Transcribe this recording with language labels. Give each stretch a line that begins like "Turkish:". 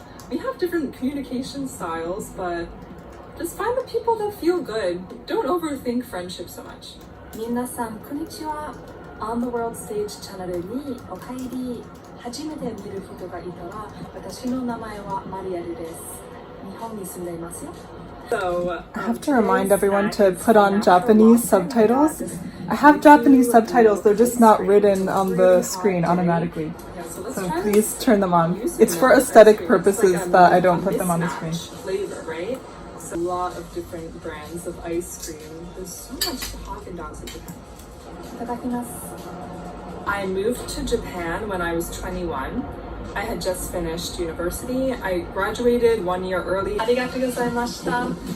English: We have different communication styles, but just find the people that feel good. Don't overthink friendship so much.
Japanese: 皆さん、こんにちは。 On the World Stage チャンネルにお帰り。初めて見る人がいたら、私の名前はマリアルです。日本に住んでいますよ。
English: So, I have to remind everyone to put on Japanese subtitles. I have Japanese subtitles, they're just not written on the screen automatically. So please turn them on. It's for aesthetic purposes that I don't put them on the screen. Flavor, right? So a lot of different brands of ice cream. There's so much Haagen-Dazs in Japan. I moved to Japan when I was 21. I had just finished university. I graduated 1 year early.
Japanese: ありがとうございました。